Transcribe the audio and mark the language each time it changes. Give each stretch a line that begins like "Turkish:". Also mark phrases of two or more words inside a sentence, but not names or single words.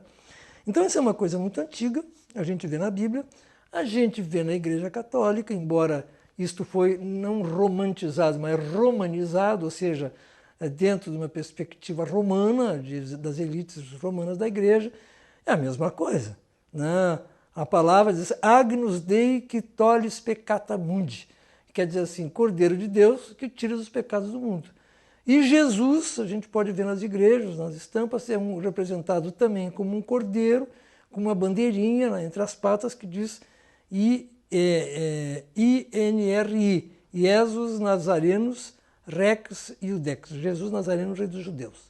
Portuguese: Então isso é uma coisa muito antiga, a gente vê na Bíblia, a gente vê na Igreja Católica, embora isto foi não romantizado, mas romanizado, ou seja, dentro de uma perspectiva romana, das elites romanas da Igreja, é a mesma coisa, né? A palavra diz
Latin: Agnus Dei qui tollis peccata mundi,
Portuguese: quer dizer assim, Cordeiro de Deus que tira os pecados do mundo. E Jesus, a gente pode ver nas igrejas, nas estampas, é representado também como um cordeiro, com uma bandeirinha, né, entre as patas que diz INRI,
Latin: Jesus Nazarenos Rex Iudex,
Portuguese: Jesus Nazareno, Rei dos Judeus.